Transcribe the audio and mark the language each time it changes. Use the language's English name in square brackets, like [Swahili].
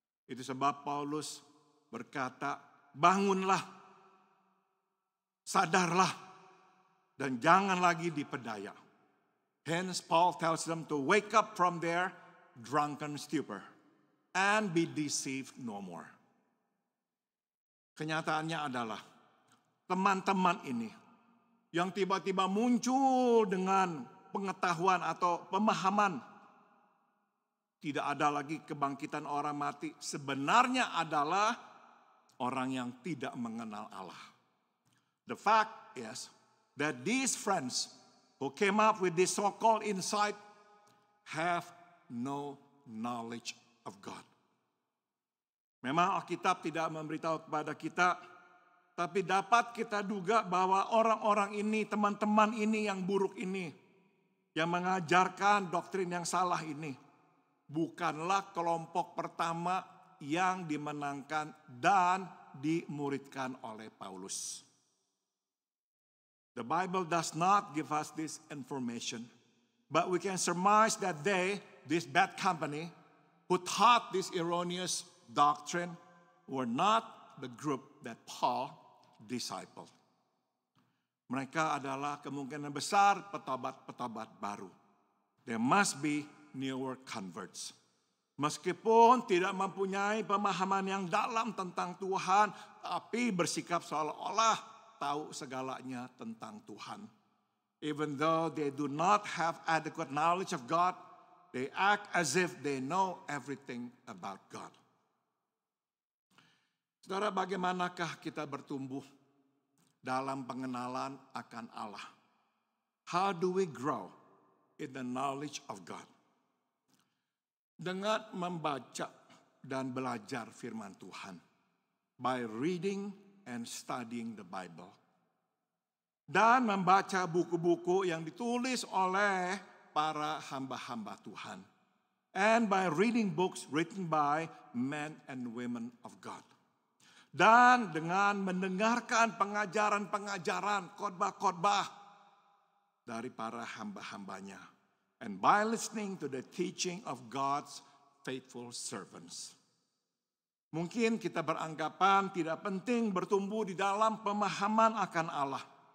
[Indonesian] Itu sebab Paulus berkata, bangunlah, sadarlah, dan jangan lagi dipedaya. [English] Hence Paul tells them to wake up from their drunken stupor and be deceived no more. [Indonesian] Kenyataannya adalah teman-teman ini yang tiba-tiba muncul dengan pengetahuan atau pemahaman tidak ada lagi kebangkitan orang mati, sebenarnya adalah orang yang tidak mengenal Allah. [English] The fact is that these friends who came up with this so-called insight have no knowledge of God. [Indonesian] Memang Alkitab tidak memberitahu kepada kita, tapi dapat kita duga bahwa orang-orang ini, teman-teman ini yang buruk ini, yang mengajarkan doktrin yang salah ini, bukanlah kelompok pertama yang dimenangkan dan dimuridkan oleh Paulus. [English] The Bible does not give us this information, but we can surmise that this bad company, who taught this erroneous doctrine, were not the group that Paul discipled. [Indonesian] Mereka adalah kemungkinan besar petobat-petobat baru. [English] There must be newer converts. [Indonesian] Meskipun tidak mempunyai pemahaman yang dalam tentang Tuhan, tapi bersikap seolah-olah tahu segalanya tentang Tuhan. [English] Even though they do not have adequate knowledge of God, they act as if they know everything about God. [Indonesian] Saudara, bagaimanakah kita bertumbuh dalam pengenalan akan Allah? [English] How do we grow in the knowledge of God. [Indonesian] Dengan membaca dan belajar firman Tuhan. [English] By reading and studying the Bible. [Indonesian] Dan membaca buku-buku yang ditulis oleh para hamba-hamba Tuhan. [English] And by reading books written by men and women of God. [Indonesian] Dan dengan mendengarkan pengajaran-pengajaran, khotbah-khotbah dari para hamba-hambanya. [English] And by listening to the teaching of God's faithful servants. [Indonesian] Mungkin kita beranggapan tidak penting bertumbuh di dalam pemahaman akan Allah.